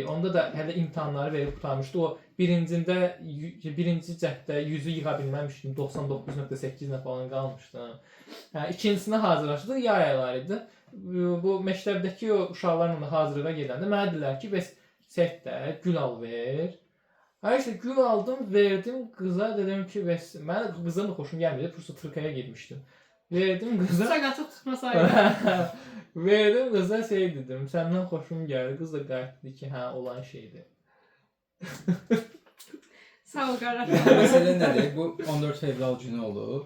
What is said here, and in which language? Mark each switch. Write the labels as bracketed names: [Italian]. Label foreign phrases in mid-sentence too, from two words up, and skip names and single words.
[Azerbaijani] Onda da hələ imtahanları verib qurtarmışdı. O birinci cəhdə 100-ü yığa bilməmişdim. 99.8-nə falan qalmışdım. Yəni ikincisinə hazırlaşdıq, yay ayları idi. Bu məktəbdəki o uşaqlarla da hazırlığa gedəndə mənə dedilər ki, bəs setdə gül al ver. [Turkish] Hayır işte gül aldım, verdim kıza, [Azerbaijani] dedim ki bəs mən qızın da xoşum gəlmedi, prosta Türkiyəyə getmişdim. Verdim qıza. Saqaçıq tutmasaydı. Verdim qıza dedim, səndən xoşum gəldi. Qız da qayıtdı ki, hə, olan şeydir. Sağ ol qardaş. Məsələ nədir? Bu 14 fevral günü olur.